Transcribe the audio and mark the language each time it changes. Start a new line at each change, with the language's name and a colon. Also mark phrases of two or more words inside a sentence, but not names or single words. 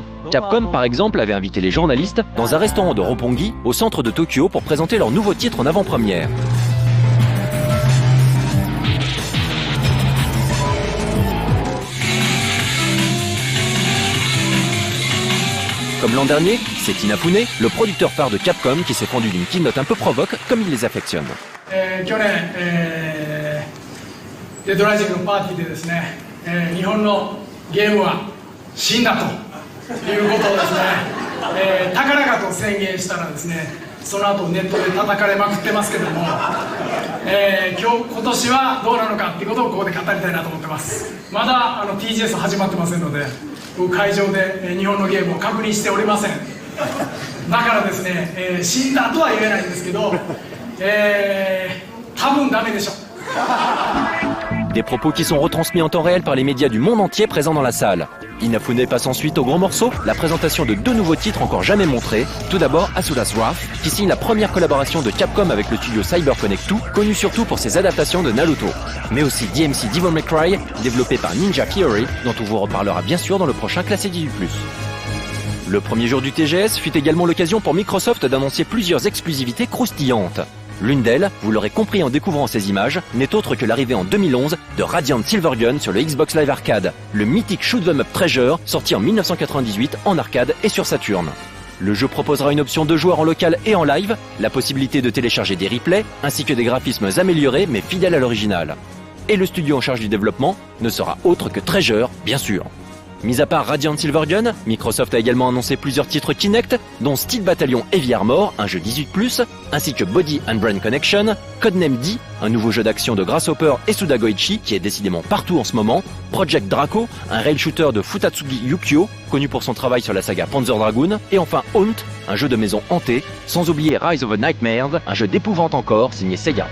French: Capcom par exemple avait invité les journalistes dans un restaurant de Roppongi au centre de Tokyo pour présenter leur nouveau titre en avant-première. Comme l'an dernier, c'est Inafune, le producteur phare de Capcom, qui s'est fendu d'une keynote un peu provoque, comme il les affectionne.
Japanese: 去年、デッドライジングのパーティーでですね、日本のゲームは死んだということをですね、高々と宣言したらですね、その後ネットで叩かれまくってますけども、今年はどうなのかっていうことをここで語りたいなと思ってます。まだTGS 始まってませんので、会場で日本のゲームを確認しておりません。だからですね、死んだとは言えないんですけど、多分ダメでしょう。
French: Des propos qui sont retransmis en temps réel par les médias du monde entier présents dans la salle. Inafune passe ensuite au gros morceau, la présentation de deux nouveaux titres encore jamais montrés. Tout d'abord Asura's Wrath, qui signe la première collaboration de Capcom avec le studio CyberConnect 2, connu surtout pour ses adaptations de Naruto. Mais aussi DMC Devil May Cry, développé par Ninja Theory, dont on vous reparlera bien sûr dans le prochain Classé 18+. Le premier jour du TGS fut également l'occasion pour Microsoft d'annoncer plusieurs exclusivités croustillantes. L'une d'elles, vous l'aurez compris en découvrant ces images, n'est autre que l'arrivée en 2011 de Radiant Silvergun sur le Xbox Live Arcade, le mythique
English: shoot 'em up
French: Treasure sorti en 1998 en arcade et sur Saturn. Le jeu proposera une option de joueur en local et en live, la possibilité de télécharger des replays, ainsi que des graphismes améliorés mais fidèles à l'original. Et le studio en charge du développement ne sera autre que Treasure, bien sûr. Mis à part Radiant Silvergun, Microsoft a également annoncé plusieurs titres Kinect, dont Steel Battalion Heavy Armor, un jeu 18+, ainsi que Body and Brain Connection, Codename D, un nouveau jeu d'action de Grasshopper et Sudagoichi, qui est décidément partout en ce moment, Project Draco, un
English: rail shooter
French: de Futatsugi Yukio, connu pour son travail sur la saga Panzer Dragoon, et enfin Haunt, un jeu de maison hanté, sans oublier Rise of the Nightmares, un jeu d'épouvante encore, signé Sega.